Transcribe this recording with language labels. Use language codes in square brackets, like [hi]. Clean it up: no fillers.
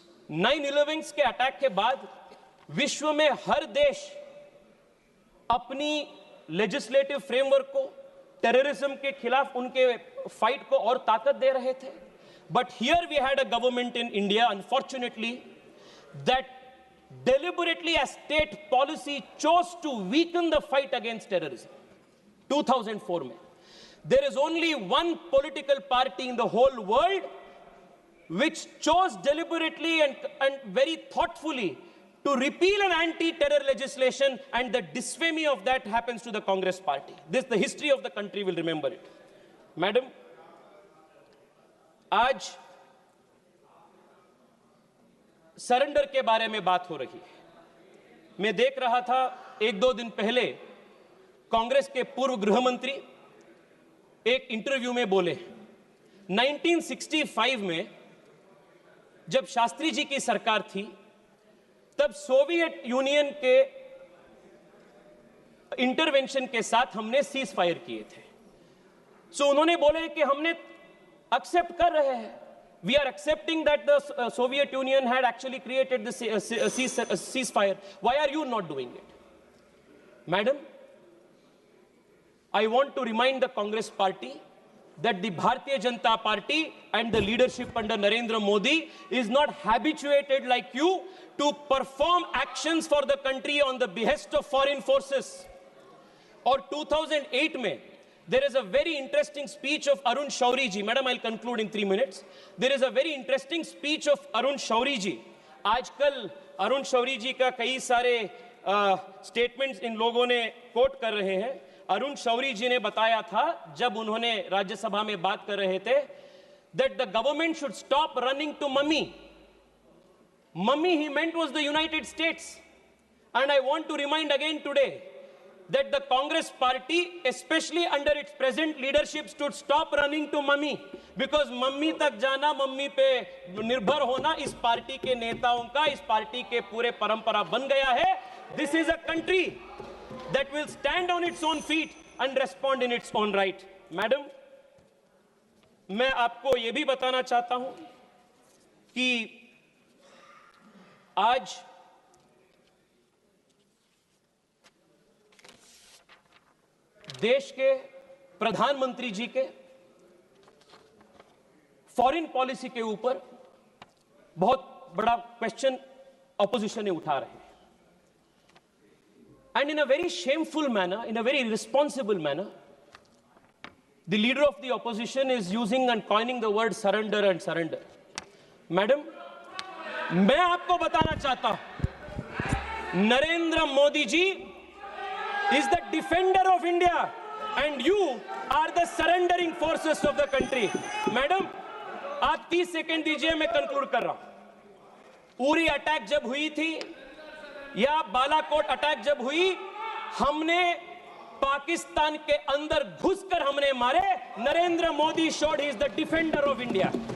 [hi] 9/11 के अटैक के बाद विश्व में हर देश अपनी लेजिस्लेटिव फ्रेमवर्क को टेररिज्म के खिलाफ उनके फाइट को और ताकत दे रहे थे। [en] But here we had a government in India, unfortunately, that deliberately as state policy chose to weaken the fight against terrorism. [hi] 2004 में [en] there is only one political party in the whole world which chose deliberately and very thoughtfully to repeal an anti-terror legislation, and the disfamy of that happens to the Congress party. This, the history of the country will remember it. [hi] Madam, आज surrender के बारे में बात हो रही है। मैं देख रहा था 1-2 दिन पहले कांग्रेस के पूर्व गृह मंत्री एक इंटरव्यू में बोले, 1965 में जब शास्त्री जी की सरकार थी तब सोवियत यूनियन के इंटरवेंशन के साथ हमने सीज फायर किए थे। [en] so [hi] उन्होंने बोले कि हमने एक्सेप्ट कर रहे हैं, [en] we are accepting that the Soviet Union had actually created the ceasefire. Why are you not doing it? Madam, I want to remind the Congress party that the Bharatiya Janata Party and the leadership under Narendra Modi is not habituated like you to perform actions for the country on the behest of foreign forces. Or 2008 [hi] mein, [en] there is a very interesting speech of Arun Shauri ji. Madam, I'll conclude in 3 minutes. There is a very interesting speech of Arun Shauri ji [hi] आजकल अरुण शौरी जी का कई सारे statements in लोगों ने coat कर रहे हैं। अरुण शौरी जी ने बताया था जब उन्होंने राज्यसभा में बात कर रहे थे, [en] that the government should stop running to mummy. Mummy he meant was the United States. And I want to remind again today that the Congress party, especially under its present leadership, should stop running to mummy, because [hi] mummy तक जाना, mummy पे निर्भर होना इस party के नेताओं का, इस पार्टी के पूरे परंपरा बन गया है। [en] This is a country that will stand on its own feet and respond in its own right. [hi] Madam, मैं आपको यह भी बताना चाहता हूं कि आज देश के प्रधानमंत्री जी के फॉरेन पॉलिसी के ऊपर बहुत बड़ा क्वेश्चन ऑपोजिशन ने उठा रहे हैं, [en] And in a very shameful manner, in a very responsible manner, the leader of the opposition is using and coining the word surrender and surrender. Madam, [hi] मैं आपको बताना चाहता हूं, Narendra Modi ji [en] is the defender of India and you are the surrendering forces of the country. [hi] Madam, आप 30 second दीजिए, मैं conclude कर रहा हूं। उरी अटैक जब हुई थी या बालाकोट अटैक जब हुई, हमने पाकिस्तान के अंदर घुसकर हमने मारे। [en] Narendra Modi showed he is the defender of India.